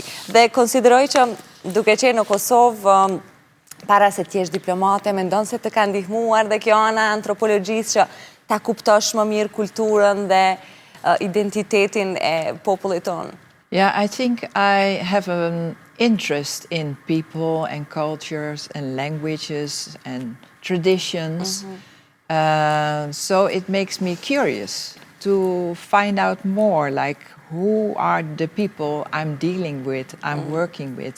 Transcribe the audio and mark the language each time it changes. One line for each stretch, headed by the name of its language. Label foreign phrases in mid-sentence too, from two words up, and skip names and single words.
Albanian: Dhe konsideroj që duke qenë në Kosovë, para se t'jesh diplomate, mendon se të ka ndihmuar dhe kjo ana antropologjisë që ta kuptosh më mirë kulturën dhe identitetin e popullit tonë?
English: Yeah, I think I have an interest in people and cultures and languages and traditions. So it makes me curious to find out more, like who are the people I'm dealing with, I'm working with.